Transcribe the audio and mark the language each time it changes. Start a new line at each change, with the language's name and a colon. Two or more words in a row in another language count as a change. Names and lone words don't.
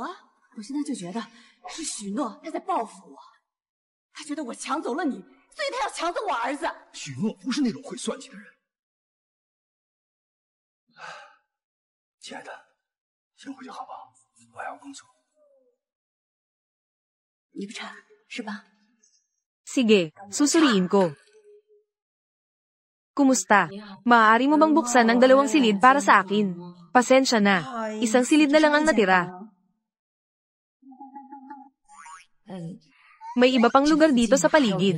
Chinese: 我现在就觉得是许诺他在报复我，他觉得我抢走了你，所以他要抢走我儿子。许诺不是那种会算计的人。亲爱的，先回去好不好？我还要工作。你不差是吧？
Filipino: Sige, susuriin ko. Kumusta? Maaari mo bang buksan ang 2 silid para sa akin? Pasensya na. Isang silid na lang ang natira. May iba pang lugar dito sa paligid.